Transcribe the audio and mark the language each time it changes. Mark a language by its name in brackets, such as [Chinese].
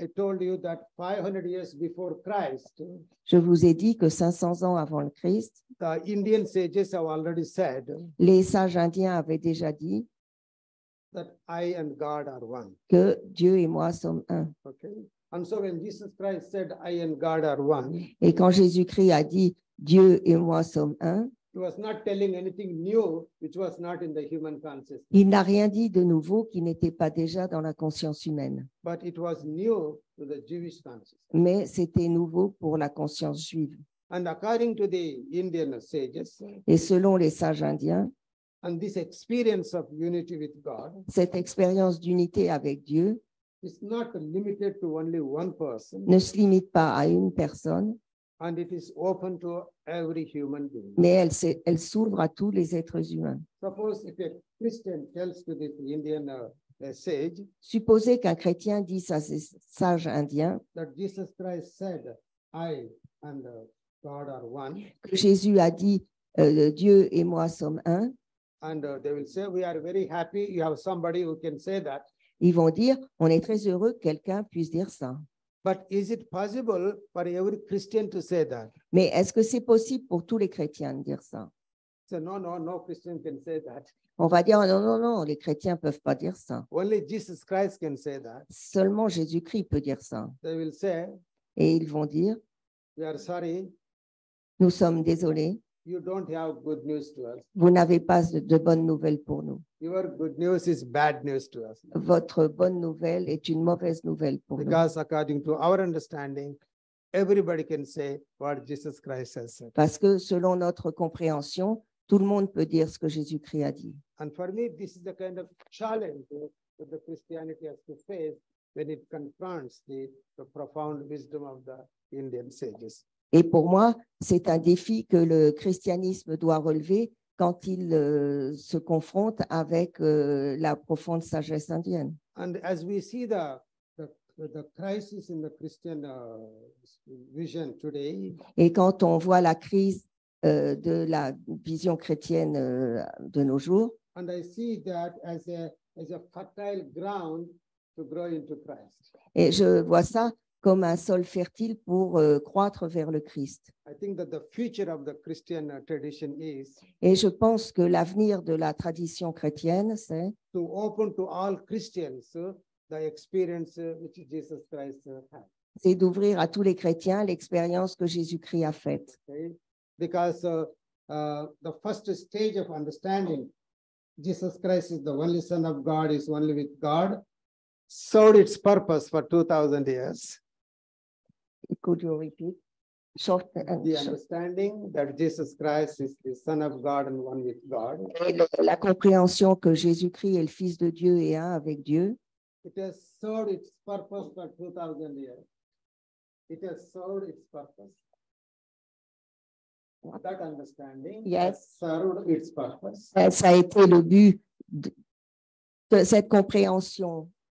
[English] I told you that 500 years before Christ, [French] Je vous ai dit que 500 ans avant le Christ, [English] the Indian sages have already said [French] les sages indiens avaient déjà dit [English] that I and God are one. [French] que Dieu et moi sommes un. [English] Okay. And so when Jesus Christ said, I and God are one, [French] Et quand Jésus-Christ a dit Dieu et moi sommes un, [English] he was not telling anything new which was not in the human consciousness, [French] il n'a rien dit de nouveau qui n'était pas déjà dans la conscience humaine. [English] but it was new to the Jewish consciousness. [French] Mais c'était nouveau pour la conscience juive. [English] And according to the Indian sages, [French] Et selon les sages indiens, [English] and this experience of unity with God [French] cette expérience d'unité avec Dieu [English] is not limited to only one person, [French] ne se limite pas à une personne, [English] and it is open to every human being. [French] mais elle s'ouvre à tous les êtres humains. [English] Suppose if a Christian tells to this Indian sage [French] Supposez qu'un chrétien dise à ces sages indiens [English] that Jesus Christ said, I and God are one, [French] que Jésus a dit Dieu et moi sommes un, [English] and they will say, we are very happy you have somebody who can say that. [French] ils vont dire on est très heureux que quelqu'un puisse dire ça. [English] But is it possible for every Christian to say that? [French] Mais est-ce que c'est possible pour tous les chrétiens de dire ça? [English] So no Christian can say that. [French] On va dire non, les chrétiens ne peuvent pas dire ça. [English] Only Jesus Christ can say that. [French] Seulement Jésus-Christ peut dire ça. [English] They will say, [French] Et ils vont dire [English] we are sorry, [French] nous sommes désolés, [English] you don't have good news to us. [French] vous n'avez pas de bonnes nouvelles pour nous. [English] Your good news is bad news to us. [French] Votre bonne nouvelle est une mauvaise nouvelle pour nous. [English] Because according to our understanding, everybody can say what Jesus Christ has said. [French] Parce que selon notre compréhension, tout le monde peut dire ce que Jésus-Christ a dit. [English] And for me, this is the kind of challenge that the Christianity has to face when it confronts the profound wisdom of the Indian sages. [French] Et pour moi, c'est un défi que le christianisme doit relever quand il se confronte avec la profonde sagesse indienne. [English] And as we see the crisis in the Christian vision today, [French] Et quand on voit la crise de la vision chrétienne de nos jours, [English] and I see that as a fertile ground to grow into Christ. [French] et je vois ça comme un sol fertile pour croître vers le Christ. [English] I think that the future of the Christian tradition is [French] Et je pense que l'avenir de la tradition chrétienne, c'est [English] to open to all Christians the experience which Jesus Christ had. [French] c'est d'ouvrir à tous les chrétiens l'expérience que Jésus-Christ a faite. [English] Okay? Because the first stage of understanding Jesus Christ is the only Son of God, is only with God, served its purpose for 2000 years. Could you repeat? Short and The short. understanding that Jesus Christ is the Son of God and one with God, [French] Et la compréhension que Jésus-Christ est le Fils de Dieu et un avec Dieu, [English] it has served its purpose for 2000 years. It has served its purpose. That understanding Yes. has served its purpose, [French] ça a été le but de cette compréhension.